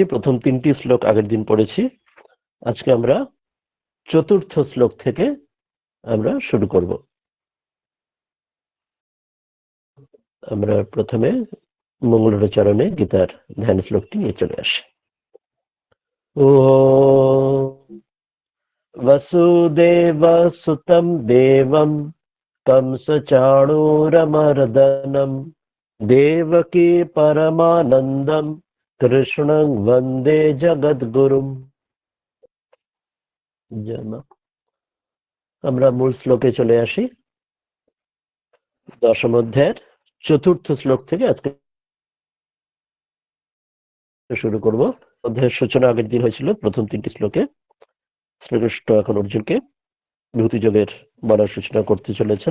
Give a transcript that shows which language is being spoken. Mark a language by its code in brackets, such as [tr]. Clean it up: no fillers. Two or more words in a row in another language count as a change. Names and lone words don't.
[bn] প্রথম তিনটি শ্লোক আগের দিন পড়েছি। আজকে আমরা চতুর্থ শ্লোক থেকে আমরা শুরু করব। আমরা প্রথমে মঙ্গলাচরণে গীতার ধ্যান শ্লোকটি নিয়ে চলে আসি। [sa] ও वसुदेव सुतं देवं कंसचाणूरमर्दनं देवकी परमानन्दं कृष्णं वन्दे जगद्गुरुम्। [bn] আমরা মূল শ্লোকে চলে আসি। দশম অধ্যায়ের চতুর্থ শ্লোক থেকে আজকে শুরু করব। অধ্যায়ের সূচনা আগের দিন হয়েছিল প্রথম তিনটি শ্লোকে। শ্রীকৃষ্ণ এখন অর্জুনকে বিভূতি যোগের বলার সূচনা করতে চলেছেন।